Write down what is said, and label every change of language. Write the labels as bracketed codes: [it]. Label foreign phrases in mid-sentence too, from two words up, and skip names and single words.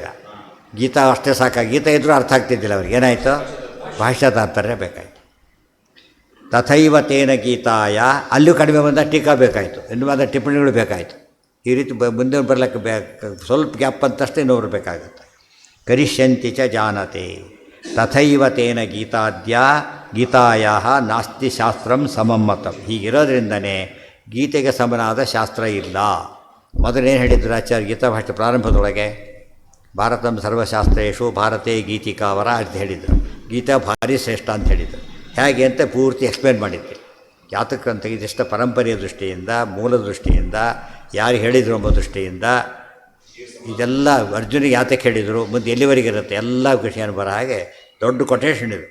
[kn] ಗೀತಾ ಅಷ್ಟೇ ಸಾಕಾಗಿ, ಗೀತಾ ಇದ್ದರೂ ಅರ್ಥ ಆಗ್ತಿದ್ದಿಲ್ಲ ಅವ್ರಿಗೆ. ಏನಾಯಿತು? ಭಾಷ್ಯ ತಾತ್ಪರ್ಯ ಬೇಕಾಯಿತು. [sa] ತಥೈವ ತೇನ ಗೀತಾಯ. [kn] ಅಲ್ಲೂ ಕಡಿಮೆ ಬಂದ ಟೀಕಾ ಬೇಕಾಯಿತು, ಇನ್ನು ಬಂದ ಟಿಪ್ಪಣಿಗಳು ಬೇಕಾಯಿತು. ಈ ರೀತಿ ಮುಂದೆ ಬರಲಿಕ್ಕೆ ಸ್ವಲ್ಪ ಗ್ಯಾಪ್ ಅಂತಷ್ಟೇ ಇನ್ನೊಬ್ರು ಬೇಕಾಗುತ್ತೆ. [sa] ಕರಿಷ್ಯಂತಿ ಚ ಜಾನತೆ. ತಥೈವ ತೇನ ಗೀತಾಯ ನಾಸ್ತಿ ಶಾಸ್ತ್ರಂ ಸಮಮ್ಮತಂ. [kn] ಹೀಗಿರೋದ್ರಿಂದನೇ ಗೀತೆಗೆ ಸಮನಾದ ಶಾಸ್ತ್ರ ಇಲ್ಲ. ಮೊದಲೇನು ಹೇಳಿದ್ರು ಆಚಾರ್ಯ ಗೀತಾ ಭಾಷೆ ಪ್ರಾರಂಭದೊಳಗೆ? [sa] ಭಾರತಂ ಸರ್ವಶಾಸ್ತ್ರೇಷು ಭಾರತೇ ಗೀತಿಕಾವರ [kn] ಅಂತ ಹೇಳಿದರು. ಗೀತಾ ಭಾರಿ ಶ್ರೇಷ್ಠ ಅಂತ ಹೇಳಿದರು. ಹೇಗೆ ಅಂತ ಪೂರ್ತಿ ಎಕ್ಸ್ಪ್ಲೇನ್ ಮಾಡಿದ್ದೆ. ಯಾತಕ್ಕಂತ ಇದಿಷ್ಟ ಪರಂಪರೆಯ ದೃಷ್ಟಿಯಿಂದ, ಮೂಲ ದೃಷ್ಟಿಯಿಂದ, ಯಾರು ಹೇಳಿದರು ಎಂಬ ದೃಷ್ಟಿಯಿಂದ ಇದೆಲ್ಲ ಅರ್ಜುನಿಗೆ ಯಾತಕ್ಕೆ ಹೇಳಿದರು, ಮುಂದೆ ಎಲ್ಲಿವರೆಗೆ ಇರುತ್ತೆ ಎಲ್ಲ ವಿಷಯನ ಬರೋ ಹಾಗೆ ದೊಡ್ಡ ಕೊಟೇಶನ್ ಇದು.